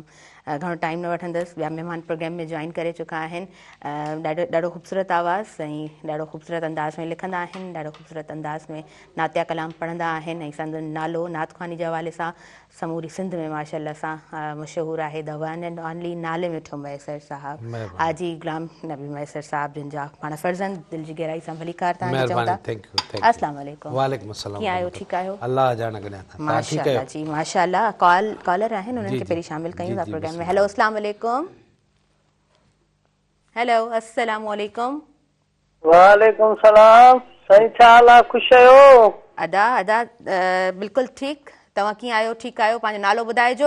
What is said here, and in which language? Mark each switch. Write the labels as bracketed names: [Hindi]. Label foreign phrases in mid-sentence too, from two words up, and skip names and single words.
[Sindhi] घणो टाइम न वठंदसि, ॿिया महिमान प्रोग्राम में जॉइन करे चुका आहिनि. ॾाढो ख़ूबसूरत आवाज़ ऐं ॾाढो ख़ूबसूरत अंदाज़ में लिखंदा आहिनि, ॾाढो ख़ूबसूरत अंदाज़ में नातिया कलाम पढ़ंदा आहिनि ऐं संदन नालो नात ख़्वानी जे हवाले सां समूरी सिंध में माशाअल्लाह सां मशहूरु आहे. [English] The one and only [Sindhi] नाले मिठो मैसर साहब हाजी गुलाम नबी मैसर साहब, जिन जा पाण फर्ज़ंद दिलि जी गहराई सां भलीकार तव्हांखे चऊं था. [Arabic] السلام عليكم. وعليكم السلام. [Sindhi] कीअं आहियो? ठीकु आहियो? अल्लाह जाने कॾहिं था. माशाअल्लाह जी माशाअल्लाह. कॉलर आहिनि, उन्हनि खे पहिरीं शामिल कयूं था प्रोग्राम में. हेलो [Arabic] السلام عليكم. हेलो السلام عليكم. وعليكم سلام. [Sindhi] साईं छा हाल आहे? ख़ुशि आहियो? अदा बिल्कुलु ठीकु. तव्हां कीअं आहियो? ठीकु आहियो? पंहिंजो नालो ॿुधाइजो.